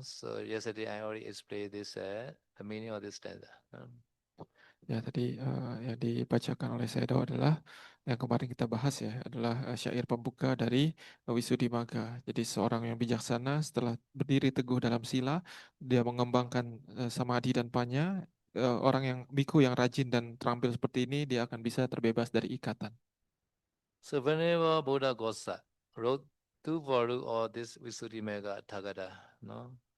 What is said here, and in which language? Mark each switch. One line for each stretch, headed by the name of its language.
English: So yesterday I already explained this the meaning of this stanza. No?
Indonesian: Ya tadi yang dibacakan oleh Sayadaw adalah yang kemarin kita bahas ya, adalah syair pembuka dari Visuddhimagga. Jadi seorang yang bijaksana setelah berdiri teguh dalam sila, dia mengembangkan samadhi dan panya. Orang yang biku yang rajin dan terampil seperti ini, dia akan bisa terbebas dari ikatan.
English: So whenever Buddha Gosa wrote two volumes of this Visuddhimagga Thagata, no?